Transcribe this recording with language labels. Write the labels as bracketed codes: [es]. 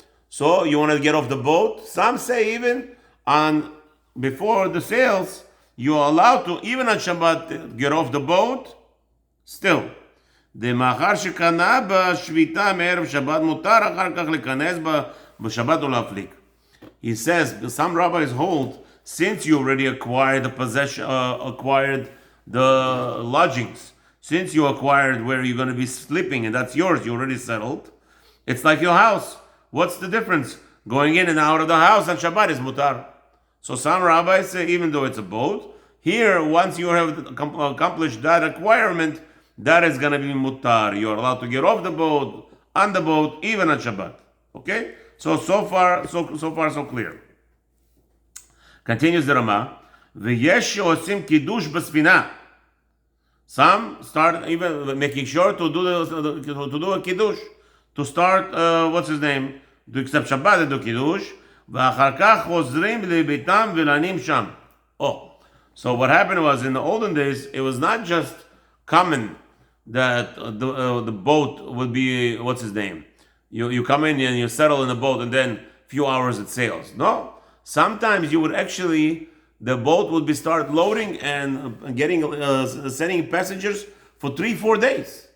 [en] So you want to get off the boat. Some say even before the sails, you're allowed to, even on Shabbat, get off the boat Still, [he] דמאחר שקנה בשביתה מערב שבת, מותר אחר כך להיכנס בשבת ולהפליג. [en] He says, some rabbis hold, since you already acquired the possession, acquired the lodgings, since you acquired where you're going to be sleeping and that's yours, you already settled, it's like your house. What's the difference? Going in and out of the house on Shabbat is mutar. So some rabbis say, even though it's a boat, here, once you have accomplished that acquirement, that is going to be mutar. You're allowed to get off the boat, on the boat, even on Shabbat. Okay? So far, so clear. Continues the Rama. [he] V'yesh she'osim kiddush b'sfina. [en] Some start even making sure to do a kiddush, to start what's his name, to accept Shabbat and do kiddush. [he] ואחר כך חוזרים לביתם ולנים שם. [en] Oh, so what happened was in the olden days, it was not just common that the boat would be what's his name. You come in and you settle in the boat and then a few hours it sails. No, sometimes you would actually, the boat would be start loading and getting sending passengers for 3-4 days.